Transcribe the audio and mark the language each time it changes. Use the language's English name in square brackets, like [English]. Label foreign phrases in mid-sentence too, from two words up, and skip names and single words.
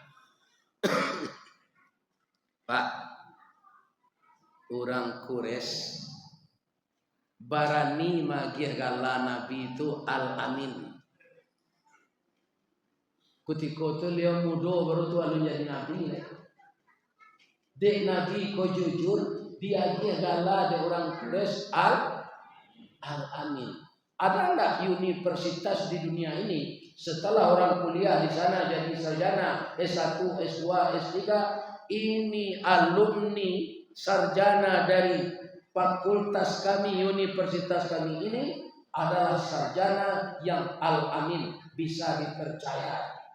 [Minangkabau] Pak, orang Quraisy barani magih gala Nabi itu al-amin. Ketika itu dia muda baru tu alun jadi Nabi. Dek Nabi ko jujur, dia gala de orang Quraisy al-amin. [Indonesian] Ada enggak universitas di dunia ini setelah orang kuliah di sana jadi sarjana S1, S2, S3, ini alumni sarjana dari fakultas kami, universitas kami ini adalah sarjana yang al-amin, bisa dipercaya.